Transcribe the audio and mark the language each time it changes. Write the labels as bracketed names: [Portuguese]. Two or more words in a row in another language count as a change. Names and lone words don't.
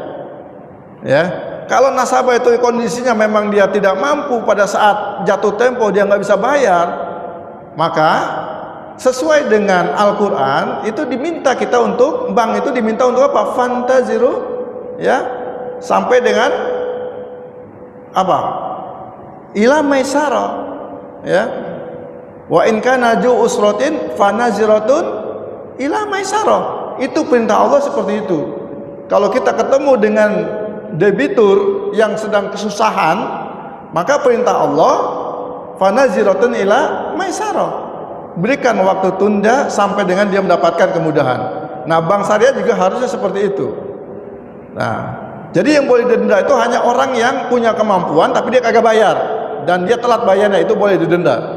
[Indonesian] Ya, kalau nasabah itu kondisinya memang dia tidak mampu pada saat jatuh tempo dia nggak bisa bayar, maka sesuai dengan Al-Quran itu diminta kita untuk, bank itu diminta untuk apa? Fantaziru, ya, sampai dengan apa? [Arabic] إلى ميسرة, ya. وإن كان ذو عسرة فنظرة إلى ميسرة. [Indonesian] Itu perintah Allah seperti itu. Kalau kita ketemu dengan debitur yang sedang kesusahan, maka perintah Allah [Arabic] فنظرة إلى ميسرة, [Indonesian] berikan waktu tunda sampai dengan dia mendapatkan kemudahan. Nah, bank syariah juga harusnya seperti itu. Nah, jadi yang boleh didenda itu hanya orang yang punya kemampuan tapi dia kagak bayar dan dia telat bayarnya, itu boleh didenda.